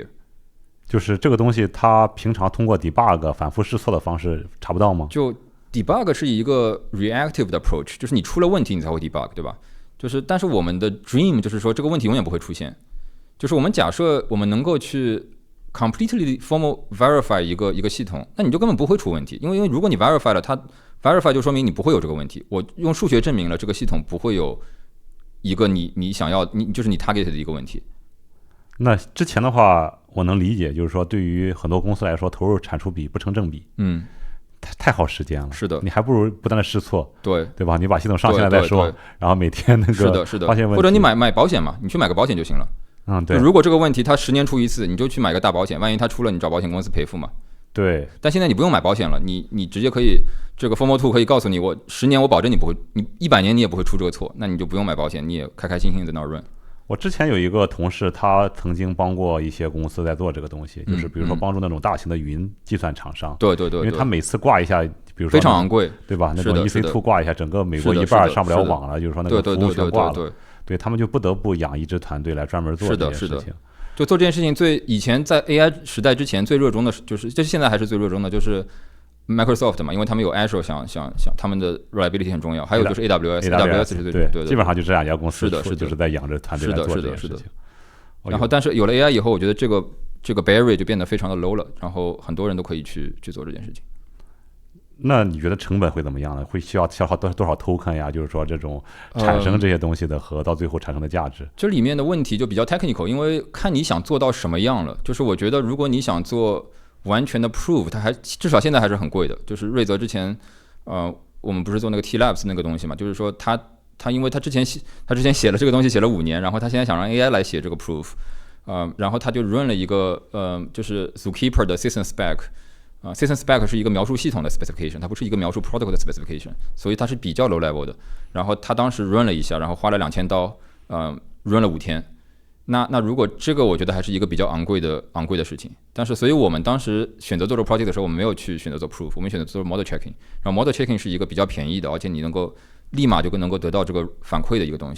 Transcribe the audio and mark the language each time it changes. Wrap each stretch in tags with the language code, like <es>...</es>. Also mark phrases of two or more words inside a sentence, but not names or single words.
<zh>就是這個東西它平常通過 debug 反覆試錯的方式查不到嗎？就 debug 是一個 reactive 的 approach， 就是你出了問題你才會 debug， 對吧？就是但是我們的 dream 就是說這個問題永遠不會出現，就是我們假設我們能夠去</zh> <en>completely formal verify</en> <zh>一個系統，那你就根本不會出問題，因為如果你 verify 了，它 verify 就說明你不會有這個問題。我用數學證明了這個系統不會有一個你想要就是你 target 的一個問題。那之前的話我能理解，就是說對於很多公司來說，投入產出比不成正比，太耗時間了。是的，你還不如不斷的試錯，對吧？你把系統上線了再說，然後每天那個發現問題，或者你買保險嘛，你去買個保險就行了。對。如果這個問題它10年出一次，你就去買個大保險，萬一它出了，你找保險公司賠付嘛。對。但現在你不用買保險了，你直接可以這個</zh> <en>formal tool</en> <zh>可以告訴你，我10年我保證你不會，你100年你也不會出這個錯，那你就不用買保險，你也開開心心在那 run。我之前有一個同事，他曾經幫過一些公司在做這個東西，就是比如說幫助那種大型的雲計算廠商。對，因為他每次掛一下，比如說非常昂貴，對吧？那種 EC2 掛一下，整個美國一半上不了網了，就是說那個服務全掛了。對，他們就不得不養一支團隊來專門做這件事情。就做這件事情以前在 AI 時代之前最熱衷的就是現在還是最熱衷的就是 Microsoft 嘛，因為他們有 Azure， 想他們的 reliability 很重要，還有就是 AWS 是對，基本上就這兩家公司就是在養着團隊來做這件事情。然後但是有了 AI 以後，我覺得這個 barrier 就變得非常的 low 了，然後很多人都可以去做這件事情。那你覺得成本會怎麼樣呢？會需要消耗多少 token 呀？就是說這種產生這些東西的和到最後產生的價值。這裡面的問題就比較 technical，因為看你想做到什麼樣了。就是我覺得如果你想做完全的 proof， 它至少現在還是很貴的。就是瑞澤之前，我們不是做那個 T-Labs 那個東西嘛？就是說他因為他之前寫了這個東西寫了5年，然後他現在想讓 AI 來寫這個 proof，然後他就 run 了一個就是 Zookeeper 的</zh> <en>system spec。 system spec</en> <zh>是一個描述系統的 specification， 它不是一個描述 protocol 的 specification， 所以它是比較</zh> <en>low level</en> <zh>的。然後他當時 run 了一下，然後花了2000刀，run 了5天。那如果這個我覺得還是一個比較昂貴的事情，但是所以我們當時選擇做這個 project 的時候，我們沒有去選擇做 proof， 我們選擇做</zh> <en>model checking。</en> <zh>然後</zh> <en>model checking</en> <zh>是一個比較便宜的，而且你能夠立馬就能夠得到這個反饋的一個東西。</zh>